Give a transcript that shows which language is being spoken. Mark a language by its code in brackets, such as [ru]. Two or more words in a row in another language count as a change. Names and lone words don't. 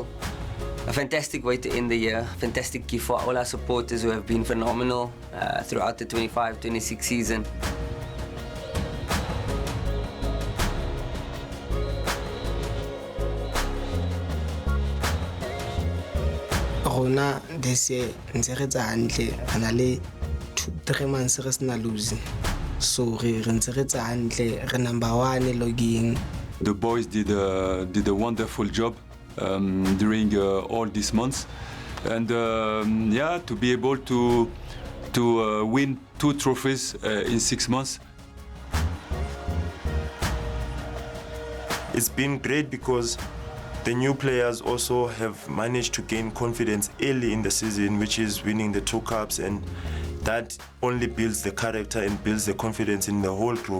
[en] A fantastic way to end the year. Fantastic gift for all our supporters who have been phenomenal throughout the 25-26 season. [st] Rona [en] this year [st] ntse re tsa hantle ana le 3 months re sena lose, so re ntse re tsa hantle, re [en] number 1 logging. The boys did a wonderful job during all these months, and yeah, to be able to win 2 trophies in 6 months. It's been great because the new players also have managed to gain confidence early in the season, which is winning the 2 cups, and that only builds the character and builds the confidence in the whole group.